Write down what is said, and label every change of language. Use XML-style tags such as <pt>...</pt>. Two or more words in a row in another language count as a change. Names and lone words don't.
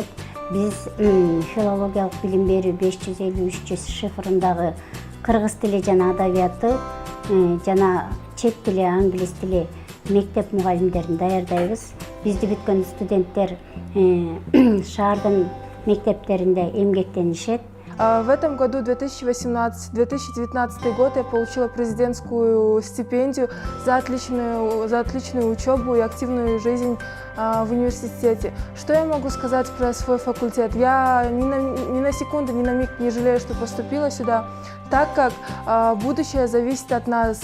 <ky>Биз филологиялык билим берүү 553 шифрындагы кыргыз тили жана адабияты жана чет тили, англис тили мектеп мугалимдерин даярдайбыз. Бизди бүткөн студенттер шаардын мектептеринде эмгектенишет.</ky> <ru>В этом году, 2018-2019 год, я получила президентскую стипендию за отличную учебу и активную жизнь в университете. Что я могу сказать про свой факультет? Я ни на секунду, ни на миг не жалею, что поступила сюда, так как будущее зависит от нас.</ru>